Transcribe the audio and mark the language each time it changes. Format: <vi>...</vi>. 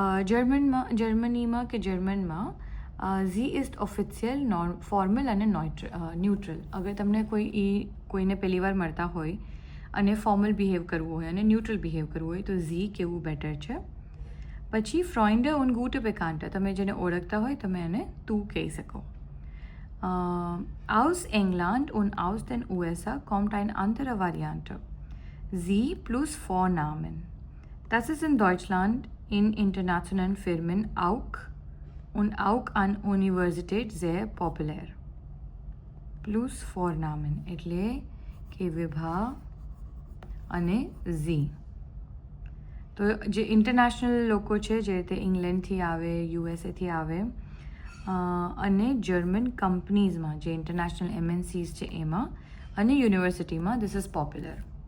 <gu>જર્મનીમાં કે જર્મનમાં Zee is official, formal અને ન્યુટ્રલ. અગર તમને કોઈને પહેલી વાર મળતા હોય અને ફોર્મલ બિહેવ કરવું હોય અને ન્યુટ્રલ બિહેવ કરવું હોય તો ઝી કેવું બેટર છે. પછી</gu> <de>Freunde und gute Bekannte,</de> <gu>તમે જેને ઓળખતા હોય તમે એને તું કહી શકો.</gu> <de>Aus England und aus den USA kommt eine andere Variante. Sie plus Vornamen. Das ist in Deutschland in internationalen Firmen auch und auch an Universität sehr populär. Plus Vornamen</de> <gu>એટલે કે વિભા અને ઝી. તો જે ઇન્ટરનેશનલ લોકો છે, જે રીતે ઇંગ્લેન્ડથી આવે, યુએસએથી આવે અને જર્મન કંપનીઝમાં, જે ઇન્ટરનેશનલ MNCs છે એમાં અને યુનિવર્સિટીમાં</gu> <en>This is popular.</en>